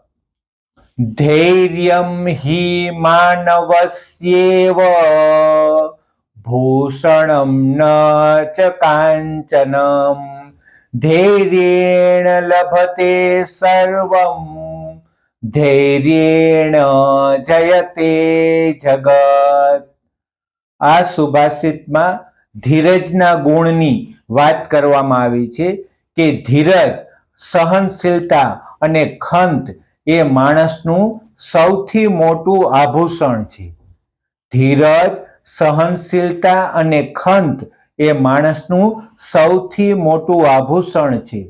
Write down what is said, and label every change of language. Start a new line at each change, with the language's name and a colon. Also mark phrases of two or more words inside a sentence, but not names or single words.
Sanskrit: धैर्यं हि मानवस्येव भूषणं न च काञ्चनं धैर्येण लभते सर्वं धैर्येण जयते जगत।
Gujarati: આ સુભાષિતમાં ધીરજના ગુણની વાત કરવામાં આવી છે કે ધીરજ, સહનશીલતા અને ખંત એ માણસનું સૌથી મોટું આભૂષણ છે। ધીરજ, સહનશીલતા અને ખંત એ માણસનું સૌથી મોટું આભૂષણ છે।